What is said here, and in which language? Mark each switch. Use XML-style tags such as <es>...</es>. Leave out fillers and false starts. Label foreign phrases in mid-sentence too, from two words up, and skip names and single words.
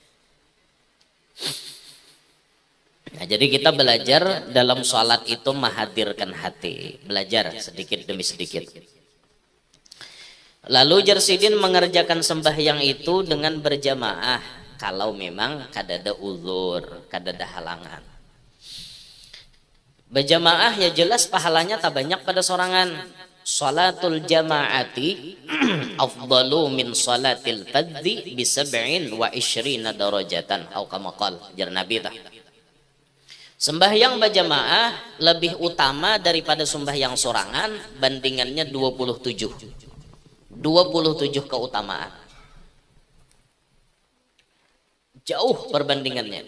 <id>Nah, jadi kita belajar dalam sholat itu menghadirkan hati, belajar sedikit demi sedikit.</id> <bjn>Lalu Jarsidin mengerjakan sembahyang itu dengan berjamaah kalau memang kadada uzur, kadada halangan. Berjamaah ya jelas pahalanya tak banyak pada sorangan.</bjn> <ar>صلاة الجماعة أفضل من صلاة الفذ بـ27 درجة atau كما قال</ar> <bjn>jar Nabi tah. Sembahyang berjamaah lebih utama daripada sembahyang sorangan, bandingannya 27.</bjn> <id>27 keutamaan. Jauh perbandingannya.</id>